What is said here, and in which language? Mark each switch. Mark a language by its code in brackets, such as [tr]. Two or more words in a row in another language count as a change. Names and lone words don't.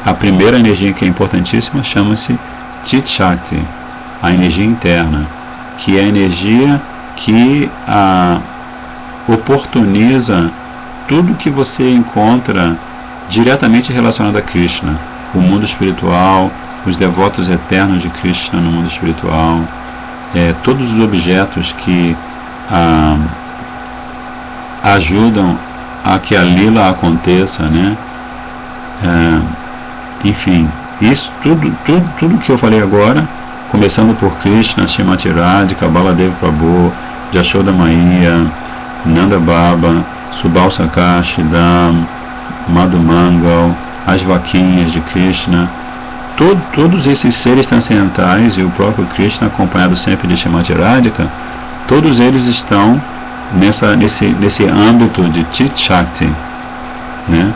[pt] A primeira energia, que é importantíssima, chama-se [sa] Chit Shakti, [pt] a energia interna, que é a energia que oportuniza tudo que você encontra diretamente relacionado a Krishna, o mundo espiritual, os devotos eternos de Krishna no mundo espiritual, todos os objetos que ajudam a que a lila aconteça, né? Enfim, isso tudo que eu falei agora, começando por Krishna, Srimati Radhika, Baladev Prabhu, Jashoda Maiya, Nanda Baba, Subal Sakashi, Dham, Madhu Mangal, as vaquinhas de Krishna, todos esses seres transcendentais e o próprio Krishna, acompanhado sempre de Srimati Radhika, todos eles estão nesse âmbito de [sa] Chit Shakti, [pt] né?